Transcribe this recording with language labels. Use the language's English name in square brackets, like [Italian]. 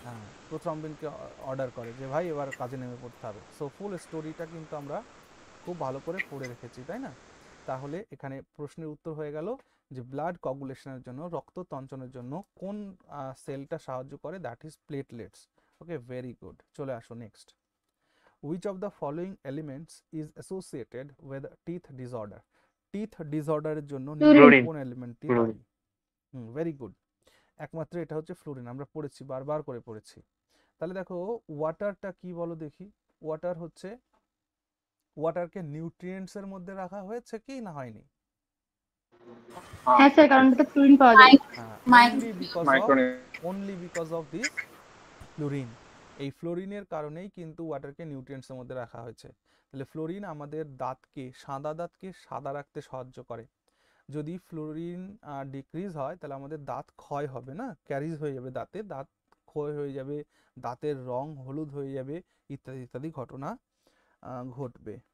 [Bangla] হ্যাঁ, প্রথ্রম্বিনকে অর্ডার করে যে ভাই এবার কাজে নেমে পড়তে হবে। সো ফুল স্টোরিটা কিন্তু আমরা খুব ভালো করে পড়ে রেখেছি, তাই না? তাহলে এখানে প্রশ্নের উত্তর হয়ে গেল যে ব্লাড কগুলেশনের জন্য, রক্ত তঞ্চনের জন্য কোন সেলটা সাহায্য করে? [English] That is platelets. Okay, very good. [Bangla] চলে আসো [English] Next. Which of the following elements is associated with teeth disorder? teeth disorder [Bangla] এর জন্য [English] Fluorine. [Bangla] কোন এলিমেন্টটি দায়ী? [English] Very good. [Bangla] একমাত্র এটা হচ্ছে ফ্লোরিন। আমরা পড়েছি, বারবার করে পড়েছি। তাহলে দেখো ওয়াটারটা কি বলো দেখি। ওয়াটার হচ্ছে, ওয়াটারকে নিউট্রিয়েন্টস এর মধ্যে রাখা হয়েছে কি না হয়নি? হ্যাঁ স্যার, কারণ ওটাতে ফ্লুরিন পাওয়া যায়। হ্যাঁ, micro [English] only because of this fluorine. [Bangla] এই ফ্লোরিনের কারণেই কিন্তু ওয়াটারকে নিউট্রিয়েন্টস এর মধ্যে রাখা হয়েছে। তাহলে ফ্লোরিন আমাদের দাঁতকে, সাদা দাঁতকে সাদা রাখতে সাহায্য করে। যদি ফ্লোরিন ডিক্রিজ হয় তাহলে আমাদের দাঁত ক্ষয় হবে না, ক্যারিজ হয়ে যাবে দাঁতে, দাঁত ক্ষয় হয়ে যাবে, দাঁতের রং হলুদ হয়ে যাবে, ইত্যাদি ইত্যাদি ঘটনা ঘটবে।